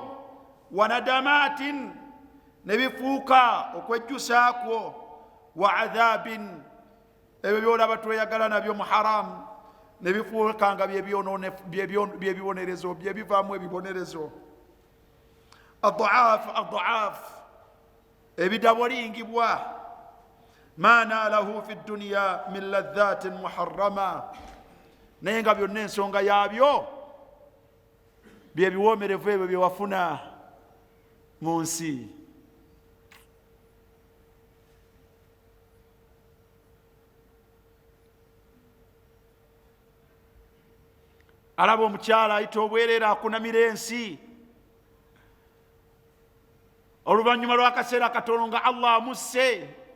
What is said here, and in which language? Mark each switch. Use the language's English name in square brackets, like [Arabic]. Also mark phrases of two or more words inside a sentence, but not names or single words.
[Arabic] وندامة, [Ganda] ne bifuuka okwejjusaakwo. [Arabic] وعذاب, [Ganda] ebyo byolaba tweyagala nabyo mu haramu ne bifuuka nga byebibonerezo, byebivaamu ebibonerezo. Adhaaf, ebidabolingibwa. [Arabic] ما ناله في الدنيا من لذات محرمة, [Ganda] naye nga byonna ensonga yaabyo byebiwoomerevu ebyo byewafuna mu nsi. Alaba omukyala ayita obwereere akunamira ensi, oluvannyuma lw'akaseera katono nga Allah amusse,